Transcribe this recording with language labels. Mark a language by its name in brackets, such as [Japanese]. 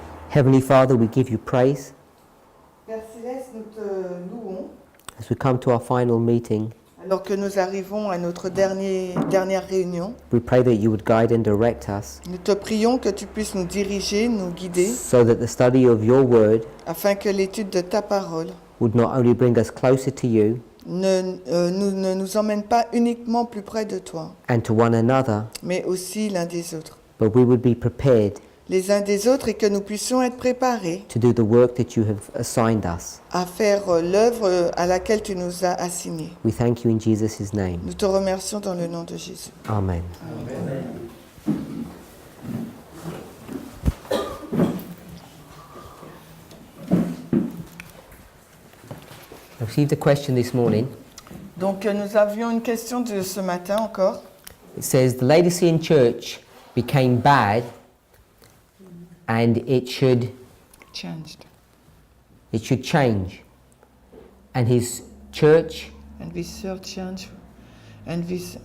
[English] Heavenly Father, we give you praise [French] Père Céleste, nous te louons [English] as we come to our final meeting. [French] alors que nous arrivons à notre dernière réunion. [English] We pray that you would guide and direct us [French] Nous te prions que tu puisses nous diriger, nous guider, [English] so that the study of your word [French] afin que l'étude de ta parole [English] would not only bring us closer to you [French] ne nous emmène pas uniquement plus près de toi, [English] and to one another, [French] mais aussi l'un des autres. [English] but we would be prepared [French] Les uns des autres et que nous puissions être préparés [English] to do the work that you have assigned us. [French] à faire l'œuvre à laquelle tu nous as assignés. [English] We thank you in Jesus' name. [French] Nous te remercions dans le nom de Jésus. [English] Amen. I received a question this morning. [French] Donc nous avions une question de ce matin encore. [English] It says the Laodicean church became bad and it should Changed. change. And his church, And we serve change. And we...